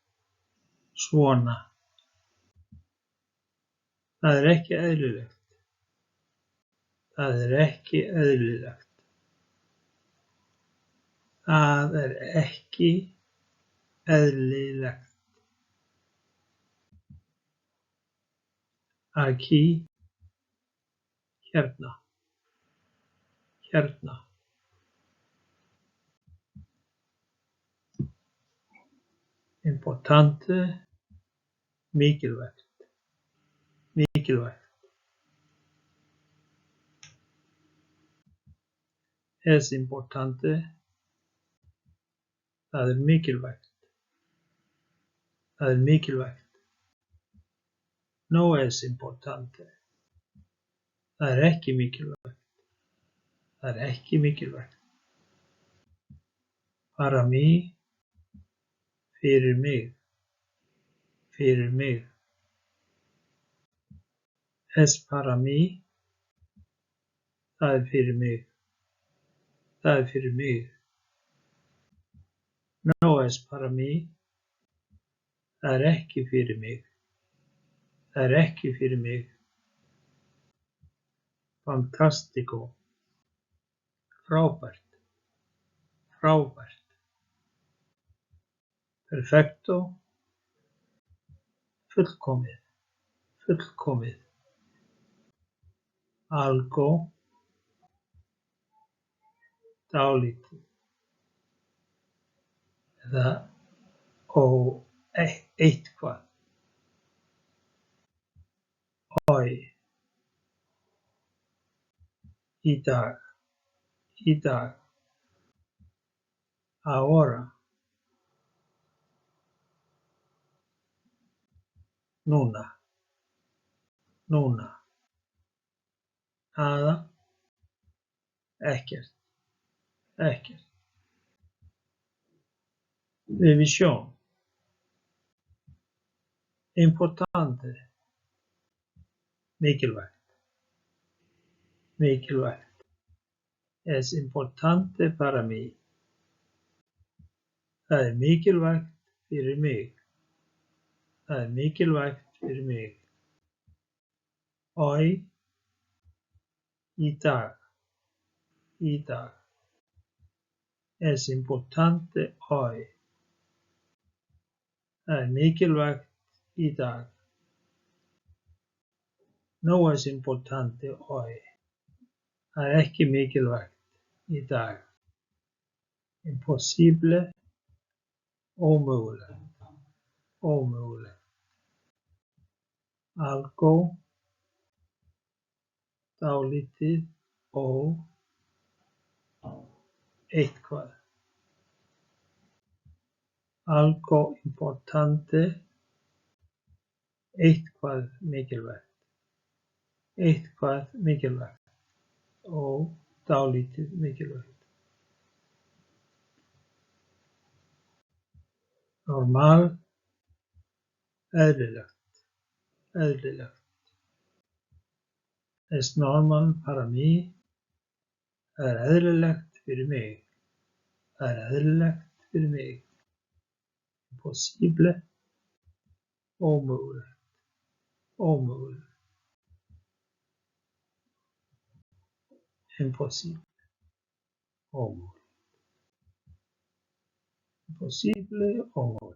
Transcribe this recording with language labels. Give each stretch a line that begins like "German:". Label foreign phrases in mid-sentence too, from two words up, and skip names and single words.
Icelandic: Það er ekki eðlilegt. Það er ekki eðlilegt.
Spanish: Aquí, hérna. Importante, mikilvægt. Es importante,
Icelandic: það er mikilvægt.
Spanish: No es importante,
Icelandic: það er ekki mikilvægt.
Spanish: Para mí,
Icelandic: fyrir mig.
Spanish: Es para mí,
Icelandic: það er fyrir mig.
Spanish: No es para mí,
Icelandic: það er ekki fyrir mig.
Spanish: Fantástico, frábært. Perfecto, fullkomið. Algo, dálítið.
Icelandic: Eða eitthvað.
Spanish: Hoy, í dag. Ahora, núna. Nada, ekkert. Revisión. Importante, mikilvægt. Es importante para mí.
Icelandic: Það er mikilvægt fyrir mig.
Spanish: Hoy, í dag. Es importante hoy.
Icelandic: Það er mikilvægt í dag.
Spanish: No es importante hoy.
Icelandic: Það er ekki mikilvægt í dag.
Spanish: Impossible, ómögulegt.
Icelandic: Algo, dálítið, eitthvað.
Spanish: Algo importante,
Icelandic: eitthvað mikilvægt. Dálítið mikilvægt.
Spanish: Normal, eðlilegt. Es normal para mí,
Icelandic: það er eðlilegt fyrir mig.
Spanish: Impossible, ómögulegt. Impossible, ómögulegt.